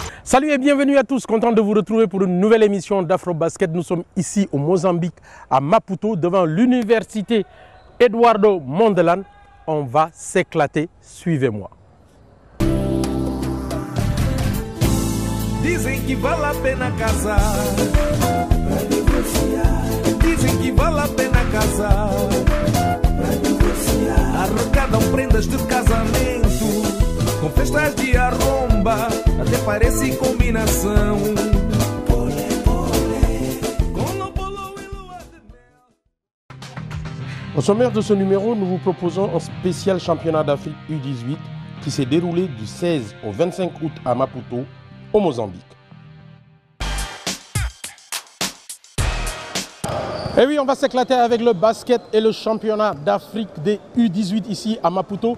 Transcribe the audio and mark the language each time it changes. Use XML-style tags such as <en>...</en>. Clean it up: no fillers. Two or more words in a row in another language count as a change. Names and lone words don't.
<fr>Salut et bienvenue à tous, content de vous retrouver pour une nouvelle émission d'Afro-Basket. Nous sommes ici au Mozambique, à Maputo, devant l'université Eduardo Mondlane. On va s'éclater, suivez-moi.</fr> <pt>Dizem que vale a pena casar, pra divorciar. Dizem que vale a pena casar, pra divorciar. Arrecadam prendas de casamento, com festas de arromba, até parece combinação.</pt> <fr>Au sommaire de ce numéro, nous vous proposons un spécial championnat d'Afrique U18 qui s'est déroulé du 16 au 25 août à Maputo, au Mozambique. Et oui, on va s'éclater avec le basket et le championnat d'Afrique des U18 ici à Maputo.</fr>